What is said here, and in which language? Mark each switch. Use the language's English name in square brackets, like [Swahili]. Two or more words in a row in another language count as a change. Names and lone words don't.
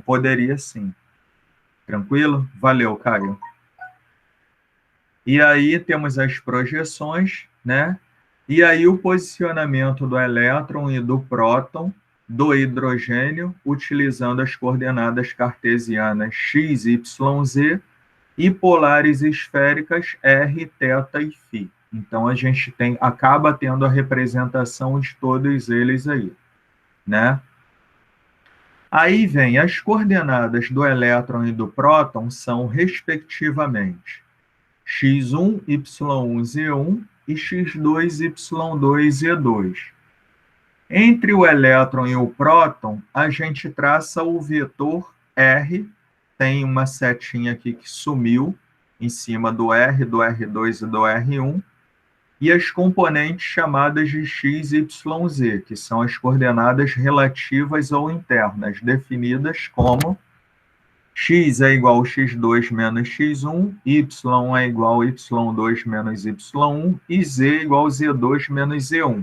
[Portuguese] Poderia sim. Tranquilo? Valeu, Caio. E aí temos as projeções, né? E aí o posicionamento do elétron e do próton do hidrogênio, utilizando as coordenadas cartesianas x, y, z e polares esféricas r, θ e φ. Então a gente acaba tendo a representação de todos eles aí, né? Aí vem as coordenadas do elétron e do próton são, respectivamente, x1, y1, z1 e x2, y2, z2. Entre o elétron e o próton, a gente traça o vetor R, tem uma setinha aqui que sumiu em cima do R, do R2 e do R1, e as componentes chamadas de x, y, z, que são as coordenadas relativas ou internas, definidas como x é igual a x2 menos x1, y é igual a y2 menos y1 e z é igual a z2 menos z1.